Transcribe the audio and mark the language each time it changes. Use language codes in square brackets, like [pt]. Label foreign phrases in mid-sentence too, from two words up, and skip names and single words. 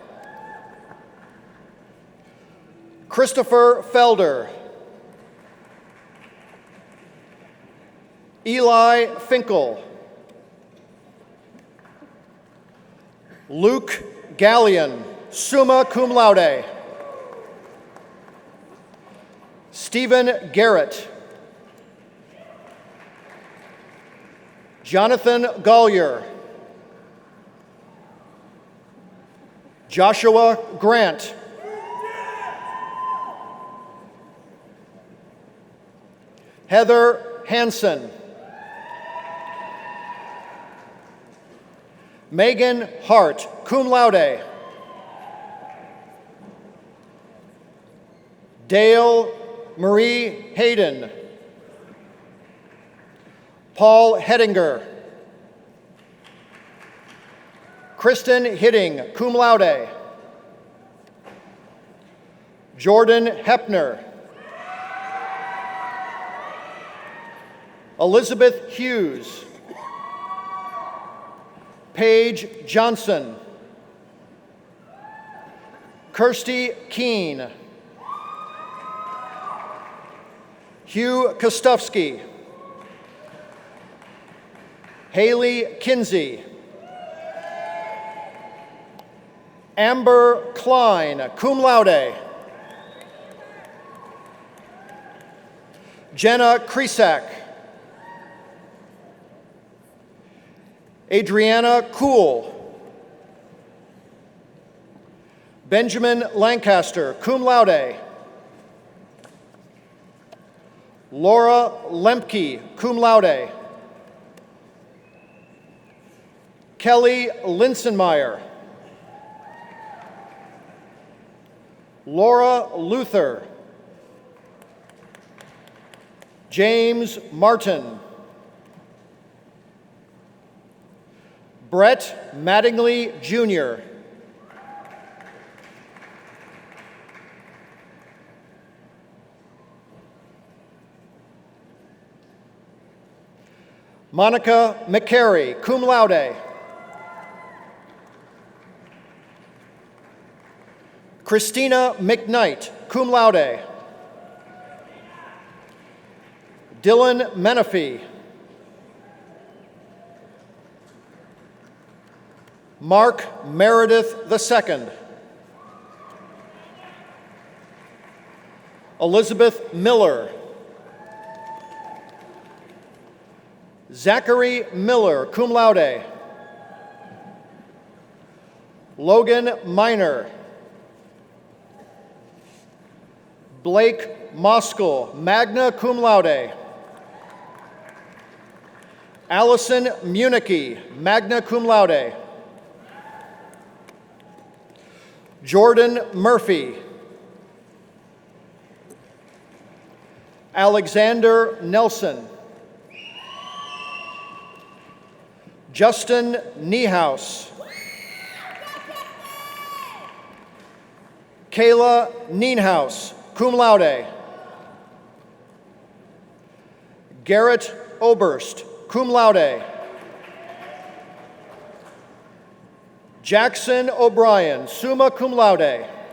[en] Christopher Felder. Eli Finkel. Luke Gallion, [la] summa cum laude. [en] Stephen Garrett. Jonathan Gollier. Joshua Grant. Heather Hansen. Megan Hart, [la] cum laude. [en] Dale Marie Hayden. Paul Hettinger. Kristen Hitting, [la] cum laude. [en] Jordan Hepner. Elizabeth Hughes. Paige Johnson. Kirsty Keene. Hugh Kostowski. Haley Kinsey. Amber Klein, [la] cum laude. [en] Jenna Kresak. Adriana Kuhl. Benjamin Lancaster, [la] cum laude. [en] Laura Lemke, [la] cum laude. [en] Kelly Linsenmeyer. Laura Luther. James Martin. Brett Mattingly, Jr. Monica McCary, [la] cum laude. [en] Christina McKnight, [la] cum laude. [en] Dylan Menifee. Mark Meredith II. Elizabeth Miller. Zachary Miller, [la] cum laude. [en] Logan Miner. Blake Moskal, [la] magna cum laude. [en] Allison Municky, [la] magna cum laude. [en] Jordan Murphy. Alexander Nelson. Justin Niehaus. Kayla Nienhaus, [la] cum laude. [en] Garrett Oberst, [la] cum laude. [en] Jackson O'Brien, [la] summa cum laude.